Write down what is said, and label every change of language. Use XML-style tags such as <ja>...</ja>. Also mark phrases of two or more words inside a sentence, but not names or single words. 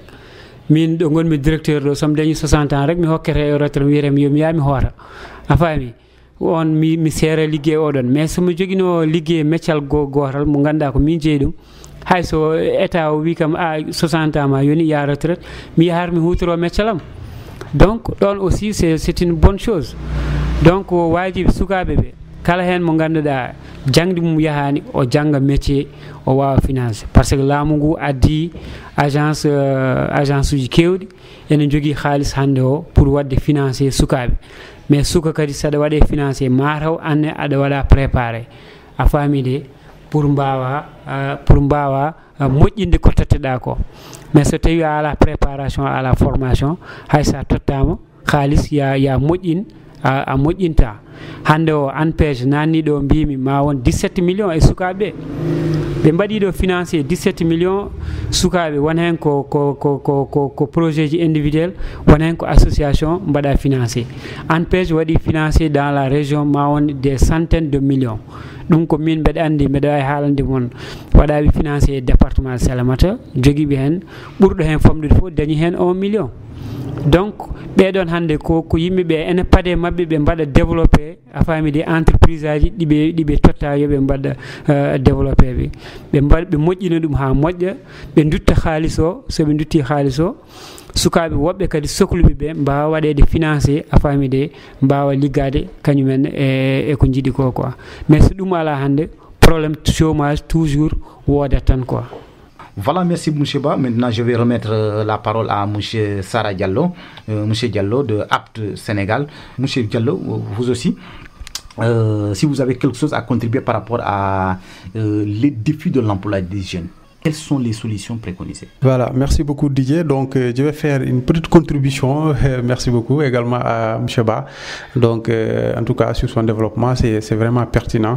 <ff>Min ɗo gonmi directeur ɗo somi dañi 60 ans rek mi hokkete e retraite mi wiyatemi yomi yaha mi hoota, a faami. On mi seere liggey oɗon, mais somi joguino liggey meccal gotal mo ganduɗa ko min jeeyi ɗum, hay so état o wi kam 60 ans ma yoni ya retraite, mi yahar mi hutoro meccalam.</ff> <fr>Donc ɗon aussi c'est une bonne chose.</fr> <ff>Donc wajibi sukaɓe ɓe kala hen mo ganduɗa jangdi mum yahani o janga métier o wawa finance,</ff> <fr>parce que</fr> <ff>laamu ngu addi agence uji kewɗi ene jogui haaliss hande o pour wadde financer sukaɓe. Mais suka kadi saɗa waɗe financé mataw anne aɗa waɗa préparé a famide pour mbawa moƴƴinde ko totteɗa ko. Mais so tawi a ala préparation a ala formation hay sa tottama haaliss ya moƴƴin a moƴƴinta. Hande o ANPEJ nanni ɗo mbimi ma won 17 millions e sukaɓe ɓe mbaɗi ɗo financé 17 millions sukaɓe won hen ko projet ji individuel won hen ko association mbaɗa financé.</ff> <fr>ANPEJ waɗi financé dans la région</fr> <ff>ma won</ff> <fr>des centaines de millions.</fr> <ff>ɗum ko min mbeɗa andi mbeɗa wawi haalande mon waɗaɓe financé e</ff> <fr>département de</fr> <ff>Salémata joguiɓe hen ɓurɗo hen famɗude fof dañi hen 1 million. Donc ɓeɗon hande ko yimɓeɓe ene paade mabɓe ɓe mbaɗa développé a faami</ff> <fr>de entreprise</fr> <ff>aji ɗiɓe totta yoɓe mbaɗa développé ɓe moƴƴina ɗum ha moƴƴa ɓe dutta halis o soɓe dutti halis o sukaɓe woɓɓe kadi sohluɓe ɓe mbawa waɗede financé a faami de mbawa liggade kañumen e ko jiiɗi ko quoi. Mais so ɗum ala hande</ff> <fr>problème chômage</fr> <ff>toujours wodat tan quoi.</ff> <fr>Voilà, merci M. Ba. Maintenant, je vais remettre la parole à M. Sara Diallo, M. Diallo de APT Sénégal. M. Diallo, vous aussi, si vous avez quelque chose à contribuer par rapport à les défis de l'emploi des jeunes, quelles sont les solutions préconisées? Voilà, merci beaucoup Didier. Donc, je vais faire une petite contribution. Merci beaucoup également à M. Ba. Donc, en tout cas, sur son développement, c'est vraiment pertinent.</fr>